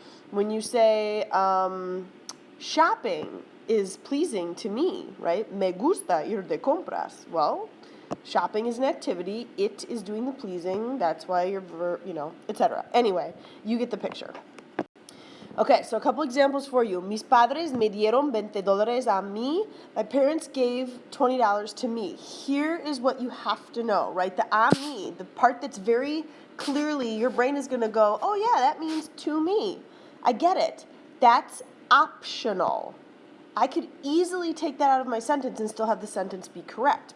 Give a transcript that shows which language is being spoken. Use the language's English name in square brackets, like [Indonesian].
[English] When you say, shopping is pleasing to me, right? [Spanish] Me gusta ir de compras. [English] Well, shopping is an activity. It is doing the pleasing. That's why you're, etc. Anyway, you get the picture. Okay, so a couple examples for you. [Spanish] Mis padres me dieron $20 a mí. [English] My parents gave $20 to me. Here is what you have to know, right? The a mí, the part that's very clearly, your brain is going to go, oh yeah, that means to me. I get it. That's optional. I could easily take that out of my sentence and still have the sentence be correct.